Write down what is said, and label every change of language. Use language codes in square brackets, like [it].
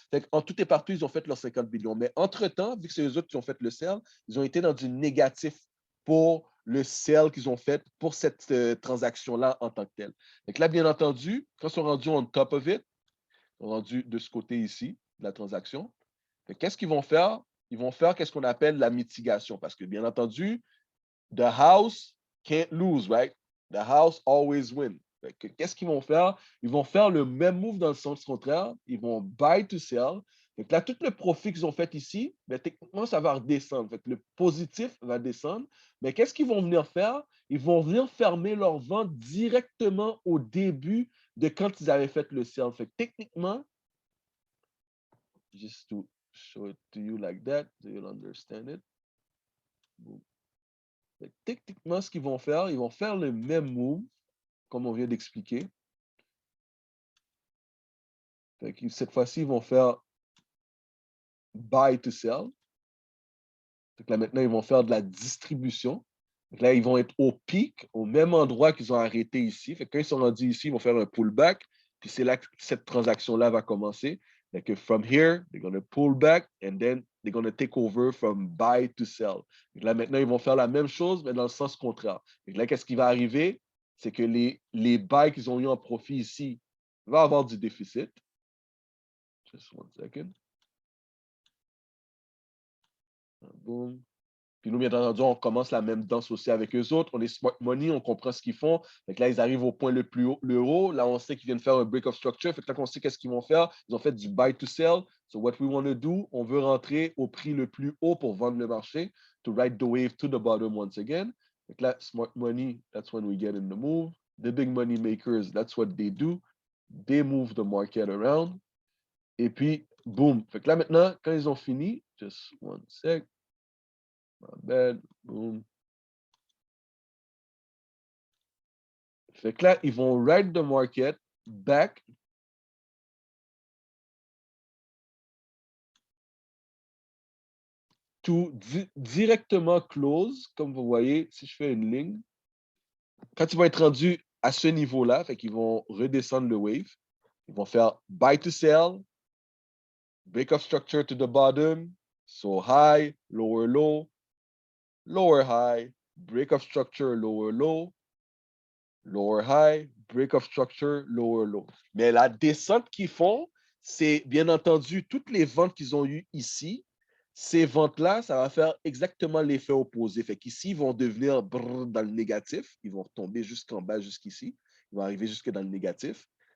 [fr] Fait en tout et partout, ils ont fait leurs 50 millions. Mais entre-temps, vu que c'est eux autres qui ont fait le sell, ils ont été dans du négatif pour le sell qu'ils ont fait pour cette transaction-là en tant que telle. Donc là, bien entendu, quand ils sont rendus [en] on top of it, [fr] ils sont rendus de ce côté ici, de la transaction, qu'est-ce qu'ils vont faire? Ils vont faire qu'est-ce qu'on appelle la mitigation. Parce que, bien entendu, [en] the house can't lose, right? The house always win. [fr] Qu'est-ce qu'ils vont faire? Ils vont faire le même move dans le sens contraire. Ils vont buy to sell. Donc là, tout le profit qu'ils ont fait ici, ben, techniquement, ça va redescendre. Fait que le positif va descendre. Mais qu'est-ce qu'ils vont venir faire? Ils vont venir fermer leur vente directement au début de quand ils avaient fait le sell. Fait que techniquement, [en] just to show it to you like that, so you'll understand it. Boom. [fr] Techniquement, ce qu'ils vont faire, ils vont faire le même move, comme on vient d'expliquer. Cette fois-ci, ils vont faire buy to sell. Donc là, maintenant, ils vont faire de la distribution. Donc là, ils vont être au pic, au même endroit qu'ils ont arrêté ici. Fait que quand ils sont rendus ici, ils vont faire un pullback. Puis c'est là que cette transaction-là va commencer. [en] Donc, from here, they're going to pull back and then they're going to take over from buy to sell. [fr] Donc là, maintenant, ils vont faire la même chose, mais dans le sens contraire. Donc là, qu'est-ce qui va arriver? C'est que les buys qu'ils ont eu en profit ici vont avoir du déficit. [en] Just one second. [fr] Boom. Puis nous, bien entendu, on commence la même danse aussi avec eux autres. On est smart money, on comprend ce qu'ils font. Donc là, ils arrivent au point le plus haut, le haut. Là, on sait qu'ils viennent faire un break of structure. Fait que là, on sait qu'est-ce qu'ils vont faire. Ils ont fait du buy to sell. [en] So what we want to do, [fr] on veut rentrer au prix le plus haut pour vendre le marché, [en] to ride the wave to the bottom once again. [fr] Donc là, [en] smart money, that's when we get in the move. The big money makers, that's what they do. They move the market around. [fr] Et puis, boom. Fait que là, maintenant, quand ils ont fini, [en] just one sec. My bad. [fr] Boom. Fait que là, ils vont [en] ride the market back to [fr] directement close, comme vous voyez, si je fais une ligne. Quand ils vont être rendus à ce niveau-là, fait qu'ils vont redescendre le wave. Ils vont faire [en] buy to sell, break of structure to the bottom, so high, lower low, lower high, break of structure, lower low, lower high, break of structure, lower low. [fr] Mais la descente qu'ils font, c'est bien entendu toutes les ventes qu'ils ont eues ici. Ces ventes-là, ça va faire exactement l'effet opposé. Fait qu'ici, ils vont devenir dans le négatif. Ils vont retomber jusqu'en bas, jusqu'ici. Ils vont arriver jusque dans le négatif.